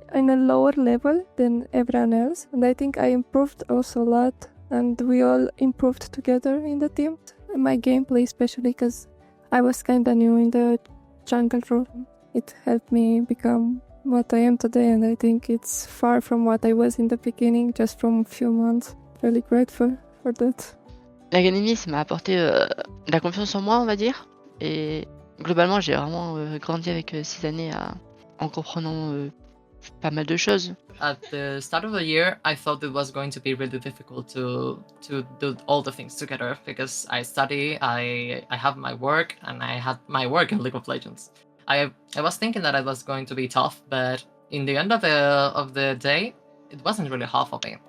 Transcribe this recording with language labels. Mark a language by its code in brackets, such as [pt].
[en] in a lower level than everyone else, and I think I improved also a lot, and we all improved together in the team. My gameplay especially, because I was kinda new in the jungle role. It helped me become what I am today, and I think it's far from what I was in the beginning, just from a few months. Really grateful for that. [fr] L'académie, ça m'a apporté de la confiance en moi, on va dire. Et globalement, j'ai vraiment grandi avec 6 années en comprenant pas mal de choses. [en] At the start of the year, I thought it was going to be really difficult to do all the things together because I study, I have my work, and I had my work in League of Legends. I was thinking that it was going to be tough, but in the end of the day, it wasn't really hard for me.